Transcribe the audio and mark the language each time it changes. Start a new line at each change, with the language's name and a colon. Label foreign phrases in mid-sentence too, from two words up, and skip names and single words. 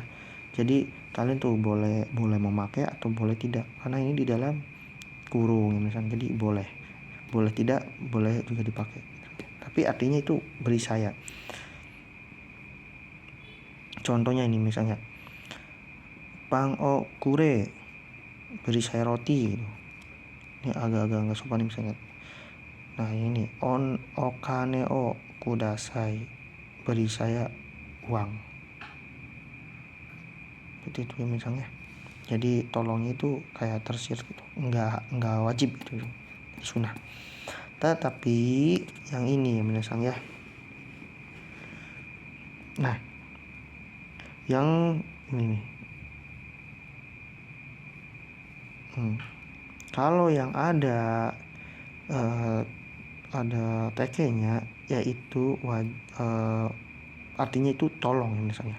Indonesian: Jadi kalian tuh boleh memakai atau boleh tidak, karena ini di dalam kurung ya minasang, jadi boleh tidak, boleh juga dipakai, tapi artinya itu beri saya.
Japanese: Contohnya ini misalnya, パンをくれ, beri saya roti gitu.
Indonesian: Ini agak-agak nggak sopan misalnya. Nah ini
Japanese: お金をください,
Indonesian: beri saya uang, seperti itu ya misalnya. Jadi tolongnya itu kayak tersier gitu, nggak wajib gitu, sunnah. Tetapi yang ini ya misalnya. Nah yang ini nih, kalau yang ada TK-nya yaitu artinya itu tolong ya misalnya.